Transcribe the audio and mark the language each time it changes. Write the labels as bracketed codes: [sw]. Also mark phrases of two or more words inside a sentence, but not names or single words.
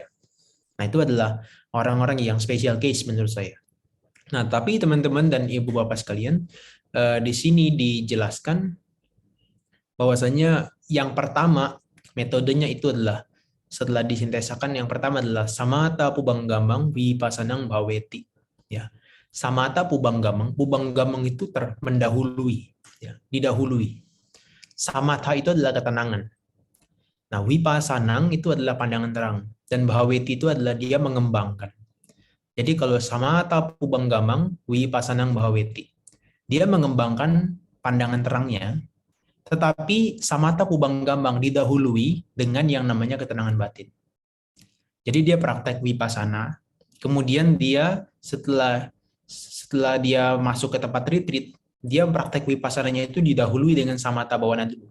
[id] Nah, itu adalah orang-orang yang [en] special case [id] menurut saya. Nah, tapi teman-teman dan ibu bapak sekalian, di sini dijelaskan bahwasanya yang pertama metodenya itu adalah setelah disintesakan, yang pertama adalah [pi] samatha pubanggamang vipassanang bhaveti. [id] Ya, [pi] samatha pubanggamang [id] itu mendahului, ya, didahului. Samatha itu adalah ketenangan. Nah, vipassanang itu adalah pandangan terang, dan bhaveti itu adalah dia mengembangkan. Jadi kalau [pi] samatha pubanggamang vipassanang bhaveti, [id] dia mengembangkan pandangan terangnya, tetapi [pi] samatha pubanggamang [id] didahului dengan yang namanya ketenangan batin. Jadi dia praktek vipassana, kemudian dia setelah dia masuk ke tempat retreat, dia praktek vipassananya itu didahului dengan [pi] samatha bawana [id] dulu.